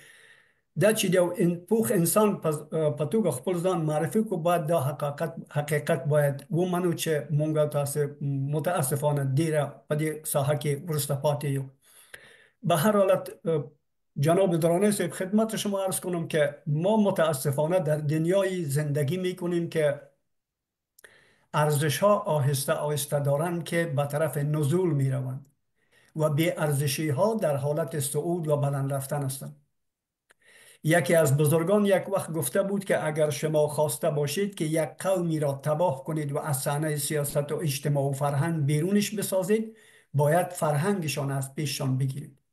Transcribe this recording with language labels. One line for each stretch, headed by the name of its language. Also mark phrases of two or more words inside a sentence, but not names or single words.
Pashto: دا چې یو پوخ انسان په توګه خپل ځان معرفي کو، باید دا حقیقت باید ومنو چې موږ او تاسو متاسفانه ډیره په دې ساحه کې وروسته پاتې یو.
Persian: به هر حالت جناب دراني صاحب خدمت شما عرض کنم که ما متاسفانه در دنیای زندگی میکنیم که ارزش ها آهسته آهسته دارند که به طرف نزول می روند و بی ارزشی ها در حالت صعود و بلند رفتن هستند. یکی از بزرگان یک وقت گفته بود که اگر شما خواسته باشید که یک قومی را تباه کنید و از صحنه سیاست و اجتماع و فرهنگ بیرونش بسازید، باید فرهنگشان از پیششان بگیرید.